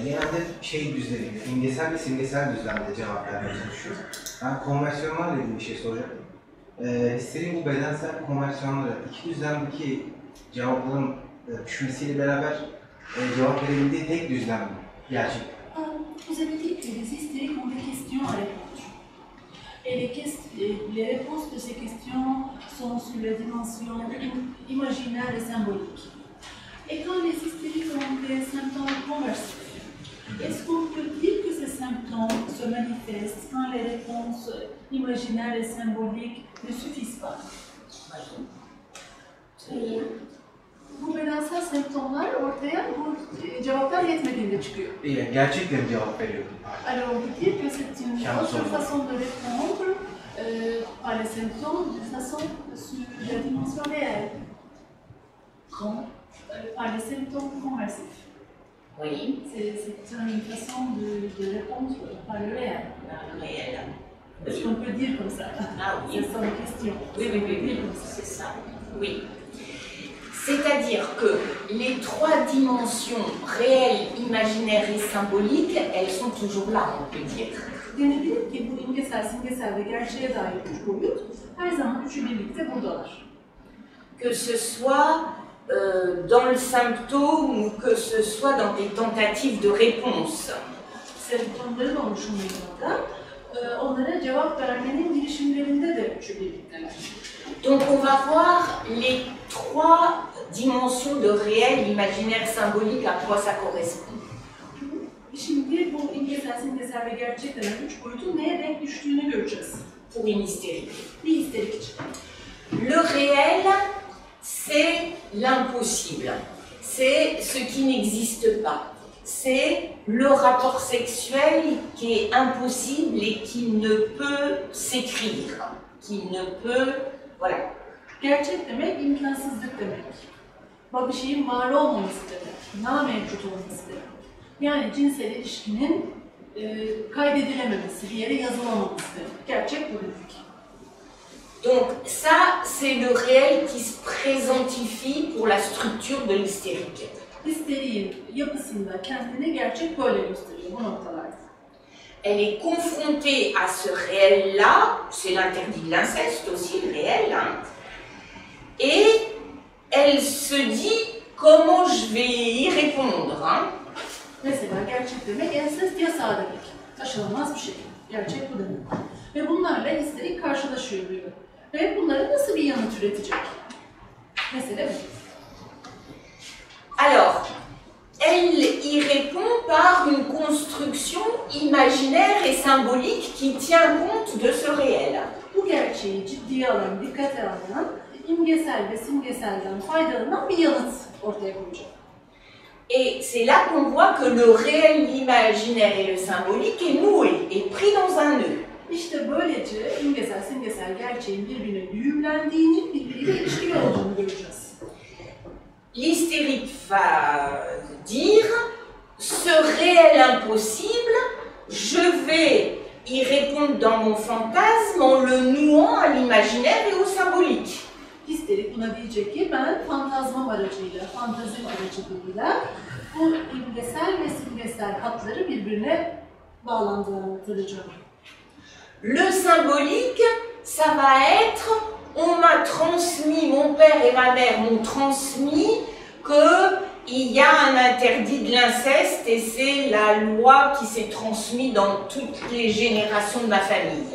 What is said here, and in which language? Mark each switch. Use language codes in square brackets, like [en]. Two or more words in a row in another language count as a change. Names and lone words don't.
[tr] Genelde düzleminde, imgesel ve simgesel düzlemde cevap vermeye çalışıyor. Ben konversiyonlarla ilgili bir şey soracağım. Hislerin bu bedensel konversiyonları iki düzlemdeki cevapların düşmesiyle beraber cevap verebildiği tek düzlem mi? Gerçek. [fr] Vous avez dit que les hystériques ont des questions à répondre. Et les réponses de ces questions sont sur la dimension imaginaire et symbolique. Et quand les hystériques ont des symptômes conversifs, Est-ce qu'on peut dire que ces symptômes se manifestent quand les réponses imaginaires et symboliques ne suffisent pas? [tr] Bu bedensel semptomlar ortaya bu cevaplar yetmediğinde çıkıyor. Gerçekle mi cevap veriyorum? [fr] Alors on peut dire que c'est une autre façon de répondre par les symptômes d'une façon sur la dimension réelle. Par les symptômes conversifs. Oui, C'est une façon de répondre par le réel. le réel. Est-ce qu'on peut dire comme ça? Ah oui. C'est ça la question. Oui, c'est ça. Oui. C'est-à-dire que les trois dimensions réelles, imaginaires et symboliques, elles sont toujours là, on peut dire. [tr] Denebilir ki bu imgesel, simgesel ve gerçeğe dair üç boyut her zaman üçü birlikte buradalar. [fr] Que ce soit dans le symptôme ou que ce soit dans des tentatives de réponse. [tr] Semptomların oluşumunda onlara cevap vermenin girişimlerinde de üçü birlikteler. [fr] Donc on va voir les trois dimensions de réel, imaginaire, symbolique, à quoi ça correspond. [tr] Şimdi bu imgesel, simgesel ve gerçek denen üç boyutun neye denk düştüğünü göreceğiz. [fr] Pour une hystérique. [tr] Bir histerik için. [fr] Le réel, c'est l'impossible. C'est ce qui n'existe pas. C'est le rapport sexuel qui est impossible et qui ne peut s'écrire, qui ne peut... Voilà. [tr] Gerçek demek imkansızlık demek. Bir şeyin var olmaması demek, namevcut olması demek. Yani cinsel ilişkinin kaydedilememesi, bir yere yazılamaması demek. Gerçek bu demek. [fr] Donc ça, c'est le réel qui se présentifie pour la structure de l'hystérique. [tr] Histeriğin yapısında kendini gerçek böyle gösteriyor bu noktalarda. [fr] Elle est confrontée à ce réel-là, c'est l'interdit de l'inceste aussi, le réel, hein, et elle se dit comment je vais y répondre. Hein. [tr] Mesela gerçek demek ensest yasağı demek. Taşınamaz bir şey. Gerçek bu demek. Ve bunlarla histerik karşılaşıyor diyor. Ve bunlara nasıl bir yanıt üretecek? Mesele bu. [fr] Alors, elle y répond par une construction imaginaire et symbolique qui tient compte de ce réel. [tr] Bu gerçeği ciddiye alan, dikkate alan, imgesel ve simgeselden faydalanan bir yanıt ortaya koyacak. [fr] Et c'est là qu'on voit que le réel, l'imaginaire et le symbolique est noué, est pris dans un nœud. [tr] İşte böylece imgesel, simgesel gerçeğin birbirine düğümlendiğini, birbiriyle ilişkili olduğunu göreceğiz. [fr] L'hystérique va dire, ce réel impossible, je vais y répondre dans mon fantasme en le nouant à l'imaginaire et au symbolique. [tr] Histerik buna diyecek ki ben fantazmam aracıyla, fantazim aracılığıyla bu imgesel ve simgesel hatları birbirine bağlandıracağım. [fr] Le symbolique, ça va être, on m'a transmis, mon père et ma mère m'ont transmis qu'il y a un interdit de l'inceste et c'est la loi qui s'est transmise dans toutes les générations de ma famille.